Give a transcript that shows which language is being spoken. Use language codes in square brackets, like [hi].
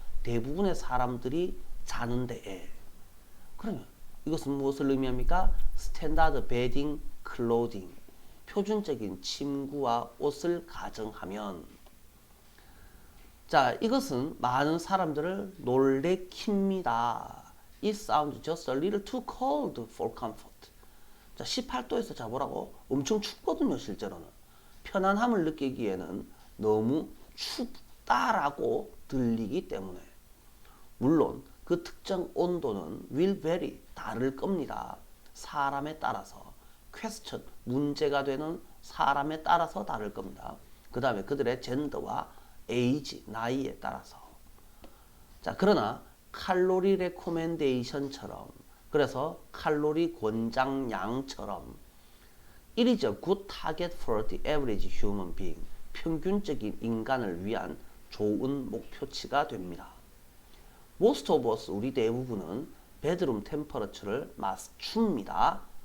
[ko] 대부분의 사람들이 자는 데에. 그러면 이것은 무엇을 의미합니까? 스탠다드 베딩 클로딩, 표준적인 침구와 옷을 가정하면, 자, 이것은 많은 사람들을 놀래킵니다. [en] It sounds just a little too cold for comfort. [ko] 자, 18도에서 자보라고 엄청 춥거든요. 실제로는 편안함을 느끼기에는 너무 춥다라고 들리기 때문에. 물론 그 특정 온도는 [en] will vary, [ko] 다를 겁니다. 사람에 따라서. question, 문제가 되는 사람에 따라서 다를 겁니다. 그 다음에 그들의 젠더와 age, 나이에 따라서. 자, 그러나 칼로리 레코멘데이션처럼, 그래서 칼로리 권장량처럼 [en] it is a good target for the average human being, [ko] 평균적인 인간을 위한 좋은 목표치가 됩니다. [en] Most of us, [ko] 우리 대부분은 [en] bedroom temperature를 맞춥니다.